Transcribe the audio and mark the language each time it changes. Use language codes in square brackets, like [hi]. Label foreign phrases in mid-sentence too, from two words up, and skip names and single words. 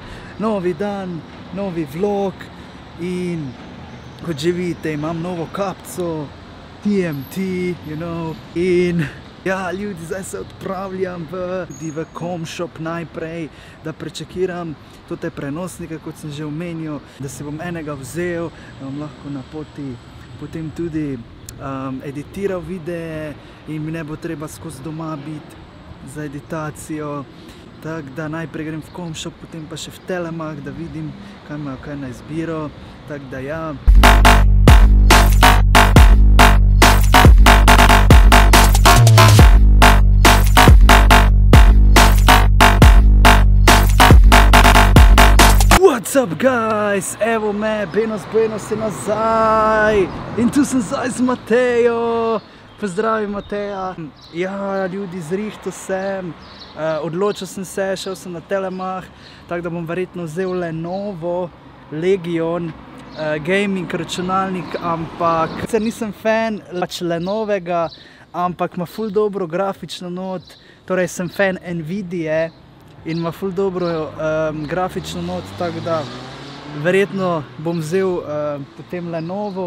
[sl] Novi dan, novi vlog in kot že vidite imam novo kapco TMT, [en] you know. [sl] In ja, ljudi, zdaj se odpravljam v Comshop najprej, da prečekiram te prenosnike, kot sem že omenil, da si bom enega vzel, da bom lahko na poti potem tudi editiral videe in mi ne bo treba skozi doma biti za editacijo. Tako da najprej grem v Comshop, potem pa še v Telemach, da vidim, kaj imajo kaj na izbiro. Tako da ja. [en] What's up guys, [sl] evo me, Benos je nazaj in tu sem zdaj z Matejo. Pozdravi Mateja. Ja, ljudi, zrihtal sem, odločil sem se, šel sem na Telemach, tako da bom verjetno vzel Lenovo Legion gaming računalnik, ampak sicer nisem fan Lenovega, ampak ima ful dobro grafično not, torej sem fan Nvidie in ima ful dobro grafično not, tako da verjetno bom vzel potem Lenovo.